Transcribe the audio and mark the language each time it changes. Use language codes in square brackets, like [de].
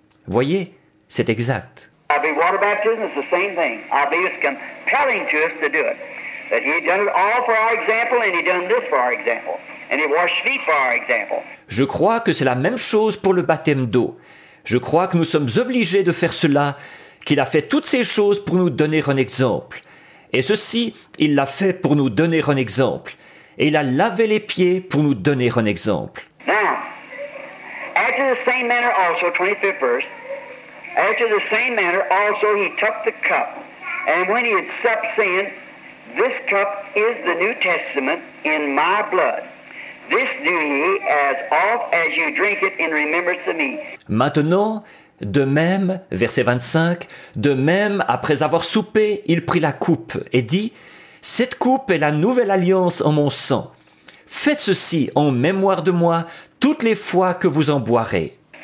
[fr] Voyez, c'est exact. [en] I believe water baptism is the same thing. I believe it's compelling to us to do it. That He done it all for our example, and He done this for our example. And He washed feet for our example. [fr] Je crois que c'est la même chose pour le baptême d'eau. Je crois que nous sommes obligés de faire cela, qu'il a fait toutes ces choses pour nous donner un exemple. Et ceci, il l'a fait pour nous donner un exemple. Et il a lavé les pieds pour nous donner un exemple. [en] Now, after the same manner also, 25th verse, after the same manner also he took the cup, and when he had supped, saying, This cup is the New Testament in my blood. This do ye as oft as you drink it in remembrance of me. [fr] Maintenant, de même, verset 25, de même, après avoir soupé, il prit la coupe et dit, Cette coupe est la nouvelle alliance en mon sang. Faites ceci en mémoire de moi toutes les fois que vous en boirez.